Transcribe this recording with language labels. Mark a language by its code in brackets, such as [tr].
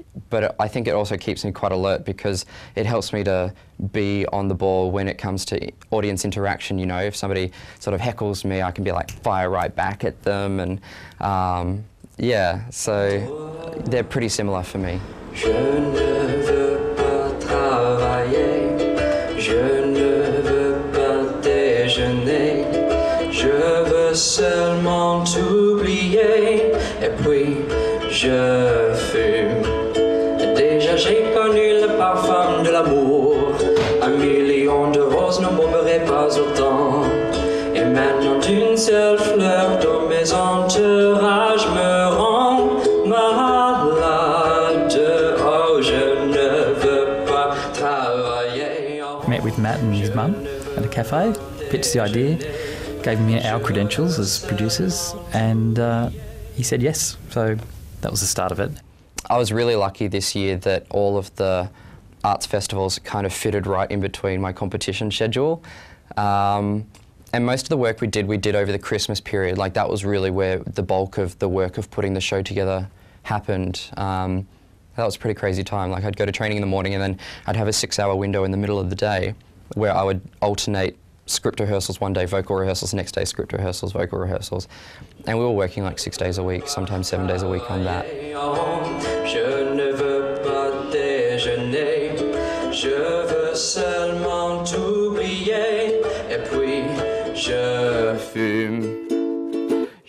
[en] But I think it also keeps me quite alert because it helps me to be on the ball when it comes to audience interaction. If somebody sort of heckles me, I can be like fire right back at them, and yeah, so they're pretty similar for me. [fr] Je ne veux pas travailler, je ne veux pas déjeuner, je veux seulement t'oublier, et puis je fume. Déjà j'ai connu le parfum de l'amour, 1 million de roses ne m'aimeraient pas autant. Et maintenant d'une seule fleur dans mes entourages me rend malade. Oh, je ne veux pas travailler. [en] Met with Matt and his mum at a cafe, pitched the idea, gave me our credentials as producers, and he said yes. So that was the start of it. I was really lucky this year that all of the arts festivals kind of fitted right in between my competition schedule. And most of the work we did over the Christmas period. Like, that was really where the bulk of the work of putting the show together happened. That was a pretty crazy time. Like, I'd go to training in the morning and then I'd have a 6-hour window in the middle of the day where I would alternate script rehearsals one day, vocal rehearsals, next day script rehearsals, vocal rehearsals. And we were working like 6 days a week, sometimes 7 days a week on that. [fr] Je ne veux pas déjeuner, je veux seulement t'oublier, et puis je fume.